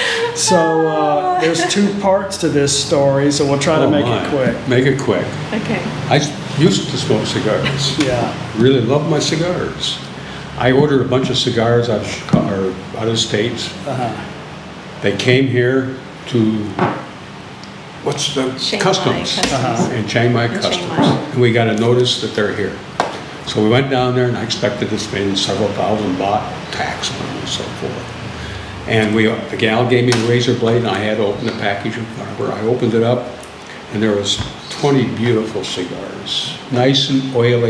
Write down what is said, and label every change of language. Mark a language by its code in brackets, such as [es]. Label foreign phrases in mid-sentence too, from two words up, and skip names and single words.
[en] So there's two parts to this story, so we'll try to make it quick. Make it quick. Okay. I used to smoke cigars. Yeah. Really love my cigars. I ordered a bunch of cigars out of Chicago, or out of states. They came here to what's the Chiang Mai customs Customs. in Chiang Mai In Chiang Customs, Mai. and we got a notice that they're here. So we went down there, and I expected to spend several thousand baht tax on them and so forth. And the gal gave me a razor blade, and I had to open the package in front of her. I opened it up, and there was 20 beautiful cigars, nice and oily,